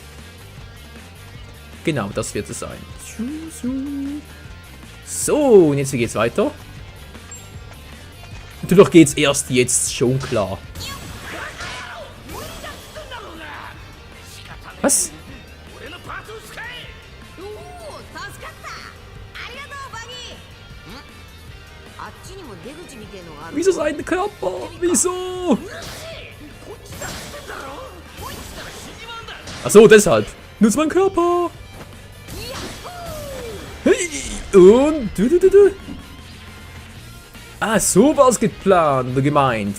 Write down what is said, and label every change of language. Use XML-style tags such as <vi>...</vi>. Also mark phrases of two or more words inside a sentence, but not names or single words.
<de>Genau, das wird es sein. So, und jetzt, wie geht's weiter? Natürlich geht's erst jetzt, schon klar. Was?</de> <ja>俺のパーツを使え。おお、助かった。ありがとうバギー。あっちにも出口みてえのがある。</ja> <de>Wieso sein Körper? Wieso? Ach so, deshalb. Nutzt mein Körper. Hey, und du. Ah, so war's geplant oder gemeint.</de>